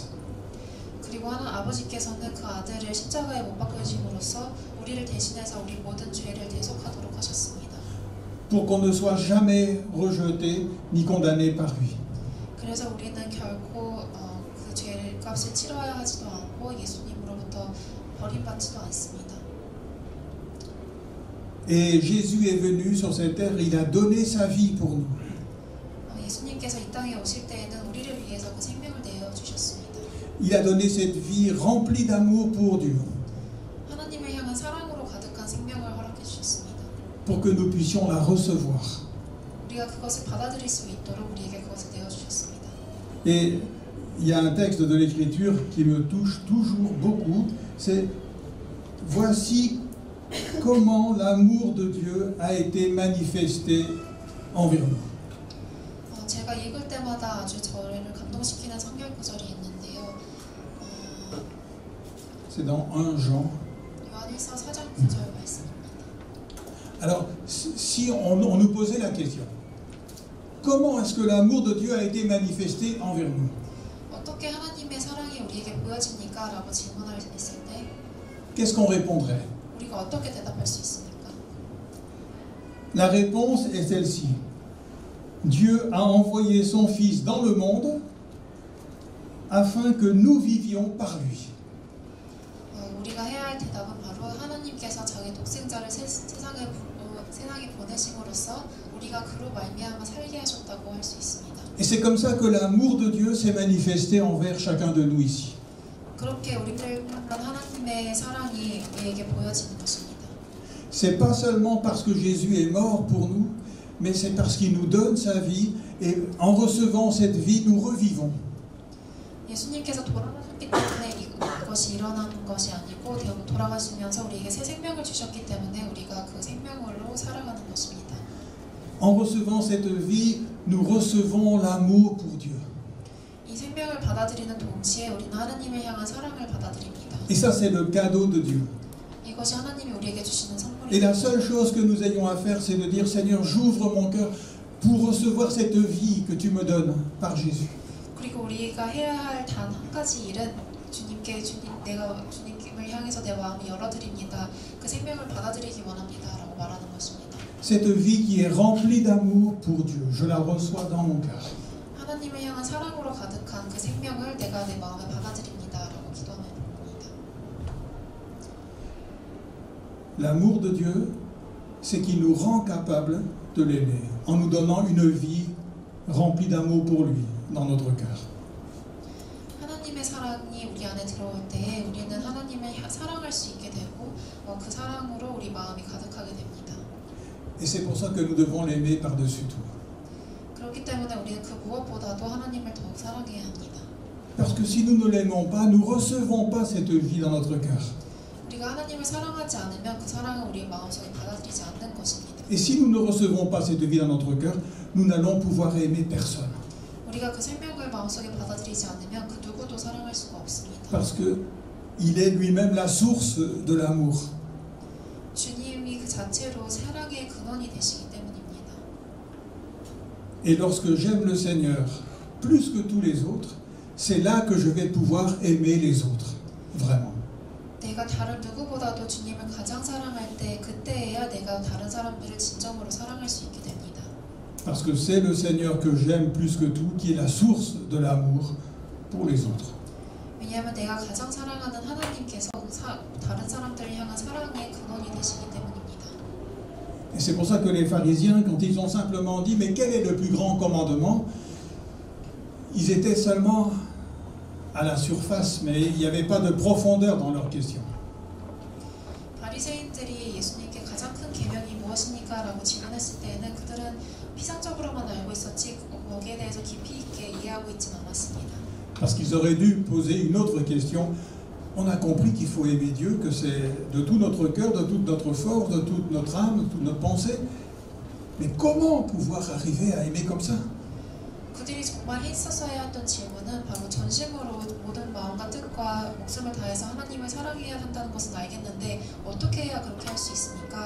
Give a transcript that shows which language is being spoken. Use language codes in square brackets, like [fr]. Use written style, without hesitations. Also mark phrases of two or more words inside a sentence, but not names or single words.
[ko] 그리고 아버지께서는 그 아들을 십자가에 못 박으심으로써 우리를 대신해서 우리 모든 죄를 대속하도록 하셨습니다. [fr] Pour qu'on ne soit jamais rejeté ni condamné par lui. [ko] 그래서 우리는 결코 그 죄값을 치러야 하지도 않고 예수님으로부터 버림받지도 않습니다. [fr] Et Jésus est venu sur cette terre, il a donné sa vie pour nous. [ko] 예수님께서 이 땅에 오실 때에는 우리를 위해서 그 생명을 내어 주셨습니다. [fr] Il a donné cette vie remplie d'amour pour Dieu. [ko] 하나님을 향한 사랑으로 가득한 생명을 허락해 주셨습니다. [fr] Pour que nous puissions la recevoir. [ko] 우리가 그것을 받아들일 수 있도록 우리에게 그것을 내어 주셨습니다. [fr] Et il y a un texte de l'Écriture qui me touche toujours beaucoup, c'est « Voici comment l'amour de Dieu a été manifesté envers nous. » [ko] 제가 읽을 때마다 아주 저를 감동시키는 성경 구절이 있는데요. [fr] C'est dans 1 Jean. [ko] 요한일서 4장 9절 말씀입니다. [fr] Alors, si on nous posait la question, comment est-ce que l'amour de Dieu a été manifesté envers nous? [ko] 어떻게 하나님의 사랑이 우리에게 보여집니까? 라고 질문을 했을 때 [fr] Qu'est-ce qu'on répondrait? [ko] 우리가 어떻게 대답할 수 있습니까? [fr] La réponse est celle-ci. Dieu a envoyé son Fils dans le monde afin que nous vivions par lui. [ko] 우리가 해야 할 대답은 바로 하나님께서 자기 독생자를 세상에 보내심으로써 우리가 그로 말미암아 살게 하셨다고 할 수 있습니다. [fr] Et c'est comme ça que l'amour de Dieu s'est manifesté envers chacun de nous ici. [ko] 그렇게 우리들만 하나님의 사랑이 우리에게 보여지는 것입니다. [fr] C'est pas seulement parce que Jésus est mort pour nous, mais c'est parce qu'il nous donne sa vie et en recevant cette vie, nous revivons. [ko] 예수님께서 돌아가셨기 때문에 이것이 일어나는 것이 아니고 돌아가시면서 우리에게 새 생명을 주셨기 때문에 우리가 그 생명으로 살아가는 것입니다. [fr] En recevant cette vie, nous recevons l'amour pour Dieu. [ko] 이 생명을 받아들이는 동시에 우리는 하나님을 향한 사랑을 받아들입니다. [fr] Et ça, c'est le cadeau de Dieu. [ko] 이것이 하나님이 우리에게 주시는 [fr] Et la [ko] 선물입니다. [fr] seule chose que nous ayons à faire, c'est de dire, Seigneur, j'ouvre mon cœur pour recevoir cette vie que tu me donnes par Jésus. [ko] 그리고 우리가 해야 할 단 한 가지 일은 내가 주님을 향해서 내 마음을 열어드립니다. 그 생명을 받아들이기 원합니다라고 말하는 것입니다. [fr] Cette vie qui est remplie d'amour pour Dieu, je la reçois dans mon cœur. [ko] 하나님을 향한 사랑으로 가득한 그 생명을 내가 내 마음에 받아들입니다라고 기도하면 됩니다. [fr] L'amour de Dieu, c'est qu'il nous rend capables de l'aimer, en nous donnant une vie remplie d'amour pour lui, dans notre cœur. [ko] 하나님의 사랑이 우리 안에 들어올 때에 우리는 하나님을 사랑할 수 있게 되고 그 사랑으로 우리 마음이 가득하게 됩니다. [fr] Et c'est pour ça que nous devons l'aimer par-dessus tout. [ko] 그렇기 때문에 우리는 그 무엇보다도 하나님을 더욱 사랑해야 합니다. [fr] Parce que si nous ne l'aimons pas, nous ne recevons pas cette vie dans notre cœur. [ko] 우리가 하나님을 사랑하지 않으면 그 사랑을 우리 마음속에 받아들이지 않는 것입니다. [fr] Et si nous ne recevons pas cette vie dans notre cœur, nous n'allons pouvoir aimer personne. [ko] 우리가 그 생명을 마음속에 받아들이지 않으면 그 누구도 사랑할 수가 없습니다. [fr] Parce qu'il est lui-même la source de l'amour. [ko] 주님이 그 자체로 사랑의 근원이 되시기 때문입니다. [fr] Et lorsque j'aime le Seigneur plus que tous les autres, c'est là que je vais pouvoir aimer les autres, vraiment. [ko] 내가 다른 누구보다도 주님을 가장 사랑할 때 그때에야 내가 다른 사람들을 진정으로 사랑할 수 있게 됩니다. [fr] Parce que c'est le Seigneur que j'aime plus que tout qui est la source de l'amour pour les autres. [ko] 왜냐하면 내가 가장 사랑하는 하나님께서 다른 사람들을 향한 사랑의 근원이 되시기 때문입니다. [fr] Et c'est pour ça que les pharisiens, quand ils ont simplement dit « Mais quel est le plus grand commandement ?», ils étaient seulement à la surface, mais il n'y avait pas de profondeur dans leur question. [ko] 바리새인들이 예수님께 가장 큰 계명이 무엇입니까? 라고 질문했을 때에는 그들은 피상적으로만 알고 있었지 거기에 대해서 깊이 있게 이해하고 있진 않았습니다. [fr] Parce qu'ils auraient dû poser une autre question. On a compris qu'il faut aimer Dieu, que c'est de tout notre cœur, de toute notre force, de toute notre âme, de toute notre pensée. Mais comment pouvoir arriver à aimer comme ça? [ko] 그들이 정말 했었어야 했던 질문은 바로 전심으로 모든 마음과 뜻과 목숨을 다해서 하나님을 사랑해야 한다는 것은 알겠는데 어떻게 해야 그렇게 할 수 있습니까?